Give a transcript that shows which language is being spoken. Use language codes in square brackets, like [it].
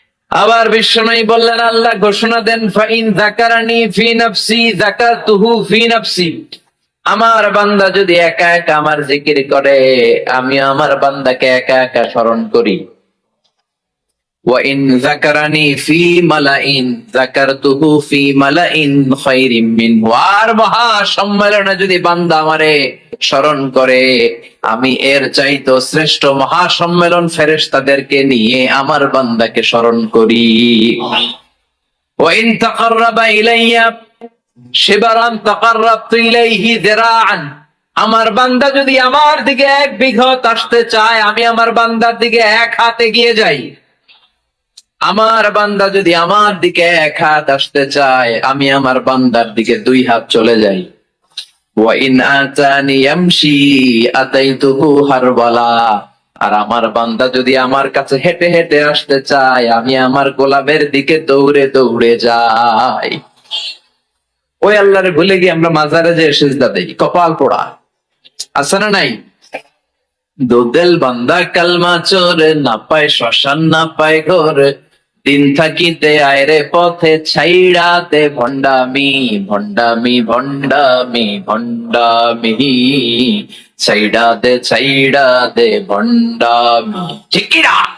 [bn] আবার বিশ্বনবী বললেন, আল্লাহ ঘোষণা দেন, [ar] ফাইন যাকারানি ফি নাফসি [bn] যাকারতুহু ফি নাফসি। আমার বান্দা যদি একা একা আমার জিকির করে, আমি আমার বান্দাকে একা একা স্মরণ করি। [ar] وإن ذكرني في ملأ ذكرته في ملأ خير منه। [bn] আর মহা সম্মেলনে যদি বান্দা আমারে স্মরণ করে, আমি এর চাইতো শ্রেষ্ঠ মহা সম্মেলন ফেরেশতাদেরকে নিয়ে আমার বান্দাকে স্মরণ করি। [ar] وإن تقرب إلي شبرا تقربت إليه ذراعا। [bn] আমার বান্দা যদি আমার দিকে 1 বিঘত আসতে চায়, আমি আমার বান্দার দিকে 1 হাত এগিয়ে যাই। আমার বান্দা যদি আমার দিকে 1 হাত আসতে চায়, আমি আমার বান্দার দিকে 2 হাত চলে যাই। [ar] وإن آتاني يمشي أتيته هرولا। [bn] আর আমার বান্দা যদি আমার কাছে হেঁটে হেঁটে আসতে চায়, আমি আমার গোলামের দিকে দৌড়ে দৌড়ে যাই। ওই আল্লাহরে ভুলে গিয়ে আমরা মাজারে যে সিজদা দেই, কপাল পোড়া। আছে না নাই? দুদেল বান্দা কালমা চোরে, না পায় শ্মশান না পায় ঘর, দিন থাকিতে আয়রে পথে ছাইড়া দে ভণ্ডামি ভণ্ডামি ভণ্ডামি ভণ্ডামি, ছাইড়া দে ভণ্ডামি। ঠিক কি না?